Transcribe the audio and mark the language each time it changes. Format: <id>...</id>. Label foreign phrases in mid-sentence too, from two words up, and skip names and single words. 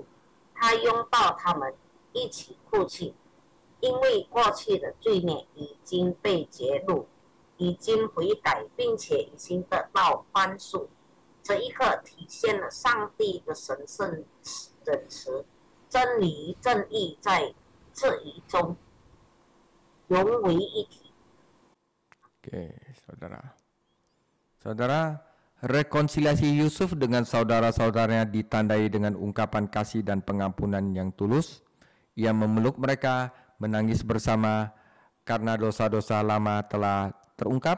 <zh>他拥抱他们，一起哭泣，因为过去的罪孽已经被揭露，已经悔改，并且已经得到宽恕。这一刻体现了上帝的神圣仁慈，真理正义在这一中融为一体。</zh> <id>Oke, saudara, rekonsiliasi Yusuf dengan saudara-saudaranya ditandai dengan ungkapan kasih dan pengampunan yang tulus. Ia memeluk mereka, menangis bersama karena dosa-dosa lama telah terungkap.</id>